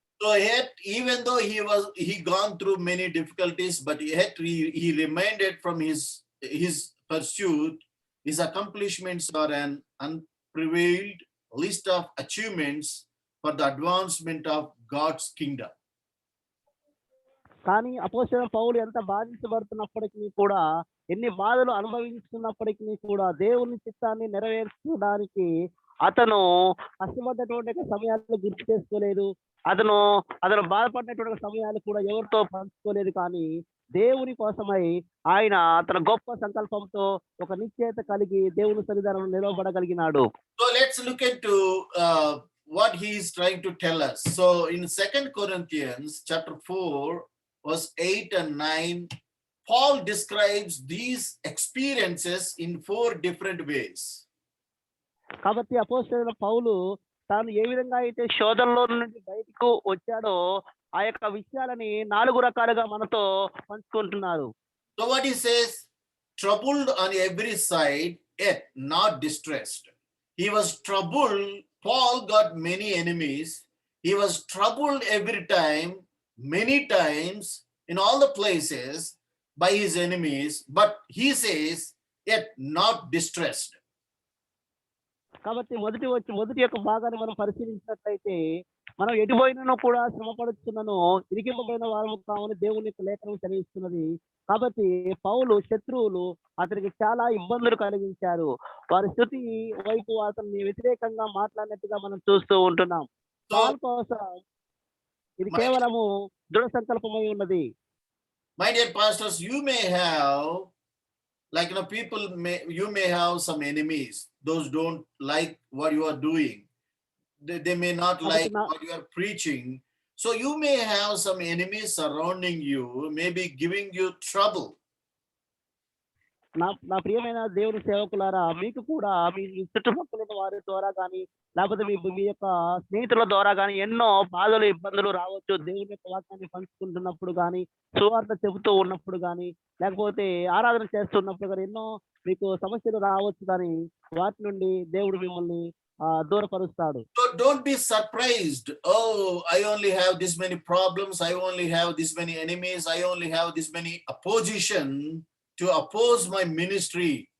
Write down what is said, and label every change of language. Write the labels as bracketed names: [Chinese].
[English] So yet, even though he gone through many difficulties, but yet he remained from his pursuit. His accomplishments are an unprevailed list of achievements for the advancement of God's kingdom. [Telugu] కానీ అపోస్తలుడైన పౌలు ఎంత బాధించబడుతున్నప్పటికీ కూడా, ఎన్ని బాధలు అనుభవిస్తున్నప్పటికీ కూడా దేవుని చిత్తాన్ని నెరవేర్చడానికి అతను కష్టపడ్డటువంటి సమయాలను గుర్తు చేసుకోలేదు. అతను బాధపడినటువంటి సమయాలు కూడా ఎవరితో పంచుకోలేదు. కానీ దేవుని కోసమై ఆయన తన గొప్ప సంకల్పంతో ఒక నిశ్చయత కలిగి దేవుని సన్నిధానంలో నిలవబడగలిగినాడు. [English] So let's look into what he is trying to tell us. So in 2 Corinthians chapter 4 verse 8 and 9, Paul describes these experiences in 4 different ways. [Telugu] కాబట్టి అపోస్తలుడైన పౌలు తాను ఏ విధంగా అయితే శోధనలో నుండి బయటకు వచ్చాడో ఆ యొక్క విషయాలని 4 రకాలుగా మనతో పంచుకుంటున్నారు. [English] So what he says, troubled on every side, yet not distressed. He was troubled. Paul got many enemies. He was troubled every time, many times, in all the places by his enemies. But he says, yet not distressed. [Telugu] కాబట్టి మొదటి యొక్క భాగాన్ని మనం పరిశీలించినట్లయితే, మనం ఎటుపోయినను కూడా శ్రమపడుతున్నాను, ఇరికింపబడిన వారము కావని దేవుని యొక్క లేఖనం తెలియజేస్తున్నది. కాబట్టి పౌలు శత్రువులు అతనికి చాలా ఇబ్బందులు కలిగించారు. వారి స్థుతి వైపు అతన్ని వ్యతిరేకంగా మాట్లాడినట్టుగా మనం చూస్తూ ఉంటున్నాం. పౌలు కోసం ఇది కేవలము దృఢ సంకల్పమై ఉన్నది. [English] My dear pastors, you may have like people you may have some enemies, those don't like what you are doing. They may not like what you are preaching. So you may have some enemies surrounding you, maybe giving you trouble. [Telugu] నా ప్రియమైన దేవుని సేవకులారా, మీకు కూడా మీ చుట్టుపక్కల ఉన్న వారి ద్వారా కానీ, లేకపోతే మీ యొక్క స్నేహితుల ద్వారా కానీ ఎన్నో బాధలు ఇబ్బందులు రావచ్చు. దేవుని యొక్క వాక్యాన్ని పంచుకుంటున్నప్పుడు కానీ, సువార్త చెబుతూ ఉన్నప్పుడు కానీ, లేకపోతే ఆరాధన చేస్తున్నప్పుడు కానీ ఎన్నో మీకు సమస్యలు రావచ్చు. కానీ వాటి నుండి దేవుడు మిమ్మల్ని దూరపరుస్తాడు. [English] So don't be surprised. Oh, I only have this many problems, I only have this many enemies, I only have this many opposition to oppose my ministry.